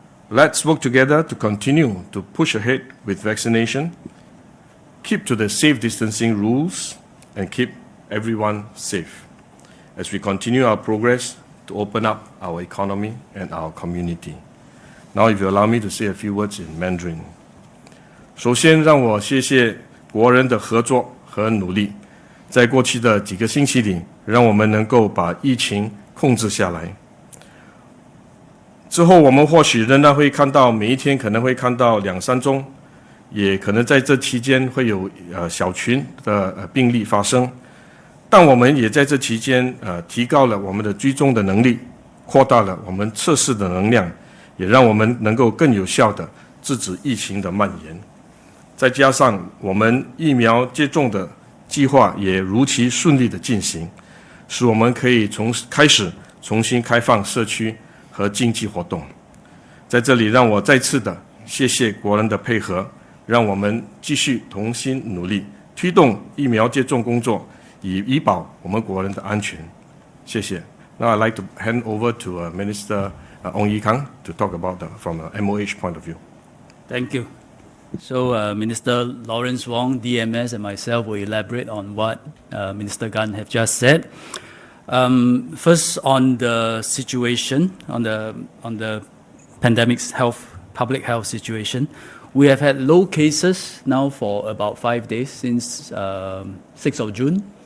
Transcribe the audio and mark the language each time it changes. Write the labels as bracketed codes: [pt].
[en] Let's work together to continue to push ahead with vaccination, keep to the safe distancing rules, and keep everyone safe as we continue our progress to open up our economy and our community. Now, if you allow me to say a few words in Mandarin. [zh] 首先，让我谢谢国人的合作和努力。在过去的几个星期里，让我们能够把疫情控制下来。之后，我们或许仍然会看到每一天可能会看到2、3宗，也可能在这期间会有小群的病例发生。但我们也在这期间提高了我们的追踪的能力，扩大了我们测试的能量，也让我们能够更有效地制止疫情的蔓延。再加上我们疫苗接种的计划也如期顺利地进行，使我们可以开始重新开放社区和经济活动。在这里，让我再次的谢谢国人的配合，让我们继续同心努力，推动疫苗接种工作，以保我们国人的安全。谢谢。 [en] Now I'd like to hand over to Minister Ong Ye Kung to talk about from a MOH point of view. Thank you. So Minister Lawrence Wong, DMS, and myself will elaborate on what Minister Gan have just said. First, on the situation, on the pandemic's public health situation, we have had low cases now for about 5 days since 6th of June.